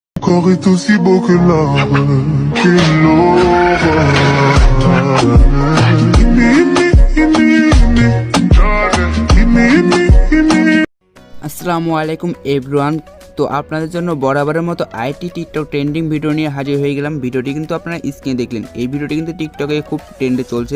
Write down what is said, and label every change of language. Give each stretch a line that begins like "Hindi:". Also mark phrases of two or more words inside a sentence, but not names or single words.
French: corps est aussi beau que l'arbre qui l'aura.
Arabic: السلام عليكم এভরিওয়ান।
Bangla: তো আপনাদের জন্য বরাবরের মতো আইটি টিকটক
English: trending video
Bangla: নিয়ে হাজির হয়ে গেলাম। ভিডিওটি কিন্তু আপনারা স্ক্রিনে দেখলেন, এই ভিডিওটি কিন্তু টিকটকে খুব ট্রেন্ডে চলছে।